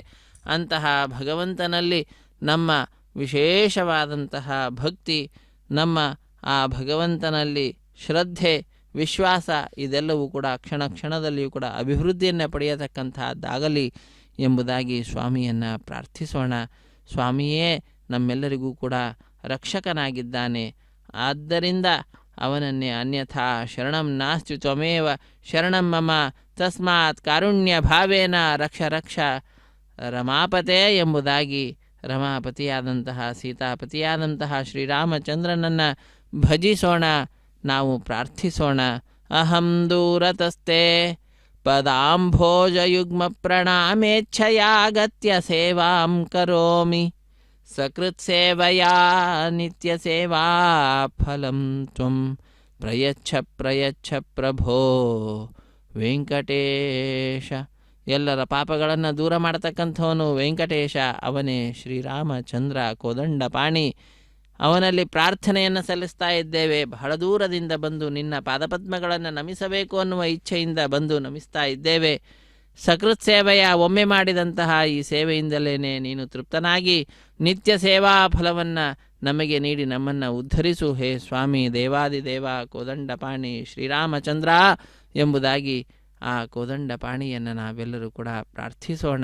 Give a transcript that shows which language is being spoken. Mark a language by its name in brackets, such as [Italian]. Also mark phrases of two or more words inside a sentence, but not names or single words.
[Kannada] ಅಂತಹ ಭಗವಂತನಲ್ಲಿ ನಮ್ಮ ವಿಶೇಷವಾದಂತಹ ಭಕ್ತಿ, ನಮ್ಮ ಆ ಭಗವಂತನಲ್ಲಿ ಶ್ರದ್ಧೆ, ವಿಶ್ವಾಸ ಇದೆಲ್ಲವೂ ಕೂಡ ಕ್ಷಣ ಕ್ಷಣದಲ್ಲಿಯೂ ಕೂಡ ಅಭಿವೃದ್ಧಿಯನ್ನು ಪಡೆಯತಕ್ಕಂತಹದ್ದಾಗಲಿ ಎಂಬುದಾಗಿ ಸ್ವಾಮಿಯನ್ನು ಪ್ರಾರ್ಥಿಸೋಣ. ಸ್ವಾಮಿಯೇ ನಮ್ಮೆಲ್ಲರಿಗೂ ಕೂಡ ರಕ್ಷಕನಾಗಿದ್ದಾನೆ. ಆದ್ದರಿಂದ ಅವನನ್ನೇ [Sanskrit] ಅನ್ಯಥಾ ಶರಣಂ ನಾಸ್ತಿ ತ್ವಮೇವ ಶರಣಂ ಮಮ ತಸ್ಮಾತ್ ಕಾರುಣ್ಯ ಭಾವೇನ ರಕ್ಷ ರಕ್ಷ ರಮಾಪತೆ [Kannada] ಎಂಬುದಾಗಿ ರಮಾಪತಿಯಾದಂತಹ ಸೀತಾಪತಿಯಾದಂತಹ ಶ್ರೀರಾಮಚಂದ್ರನನ್ನು ಭಜಿಸೋಣ, ನಾವು ಪ್ರಾರ್ಥಿಸೋಣ. [Sanskrit] ಅಹಂ ದೂರತಸ್ತೆ ಪದಾಂಭೋಜಯುಗ್ಮ ಪ್ರಣಾಮೇಚ್ಛಯಾಗತ್ಯ ಸೇವಾಂ ಕರೋಮಿ ಸಕೃತ್ ಸೇವಯಾ ನಿತ್ಯ ಸೇವಾ ಫಲಂ ತ್ವಂ ಪ್ರಯಚ್ಛ ಪ್ರಯಚ್ಛ ಪ್ರಭೋ ವೆಂಕಟೇಶ. [Kannada] ಎಲ್ಲರ ಪಾಪಗಳನ್ನು ದೂರ ಮಾಡತಕ್ಕಂಥವನು ವೆಂಕಟೇಶ, ಅವನೇ ಶ್ರೀರಾಮಚಂದ್ರ ಕೋದಂಡಪಾಣಿ. ಅವನಲ್ಲಿ ಪ್ರಾರ್ಥನೆಯನ್ನು ಸಲ್ಲಿಸ್ತಾ ಇದ್ದೇವೆ. ಬಹಳ ದೂರದಿಂದ ಬಂದು ನಿನ್ನ ಪಾದಪದ್ಮಗಳನ್ನು ನಮಿಸಬೇಕು ಅನ್ನುವ ಇಚ್ಛೆಯಿಂದ ಬಂದು ನಮಿಸ್ತಾ ಇದ್ದೇವೆ. ಸಕೃತ್ ಸೇವೆಯ ಒಮ್ಮೆ ಮಾಡಿದಂತಹ ಈ ಸೇವೆಯಿಂದಲೇ ನೀನು ತೃಪ್ತನಾಗಿ ನಿತ್ಯ ಸೇವಾ ಫಲವನ್ನು ನಮಗೆ ನೀಡಿ ನಮ್ಮನ್ನು ಉದ್ಧರಿಸು ಹೇ ಸ್ವಾಮಿ ದೇವಾದಿದೇವ ಕೋದಂಡಪಾಣಿ ಶ್ರೀರಾಮಚಂದ್ರ ಎಂಬುದಾಗಿ ಆ ಕೋದಂಡಪಾಣಿಯನ್ನು ನಾವೆಲ್ಲರೂ ಕೂಡ ಪ್ರಾರ್ಥಿಸೋಣ.